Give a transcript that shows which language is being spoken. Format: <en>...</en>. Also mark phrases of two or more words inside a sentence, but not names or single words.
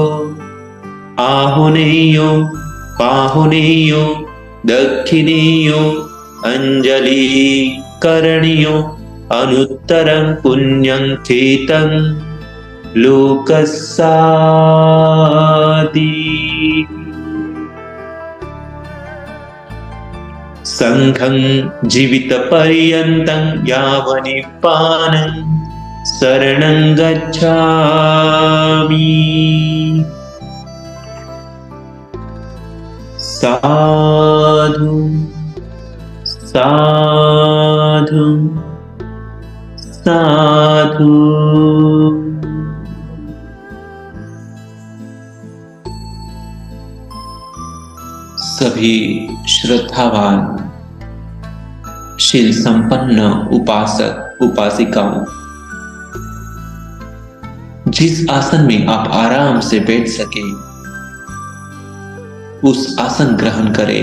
<pi>आहुनेयो पाहुनेयो दक्षिणेयो अंजलि करणीयो अनुत्तरं पुण्यं चेतं लोकस्याति। संघं जीवित पर्यन्तं यावन्निप्पानं शरणं गच्छामि। साधु साधु साधु।</pi> <hi>सभी श्रद्धावान शील संपन्न उपासक उपासिकाओं, जिस आसन में आप आराम से बैठ सके उस आसन ग्रहण करें।</hi>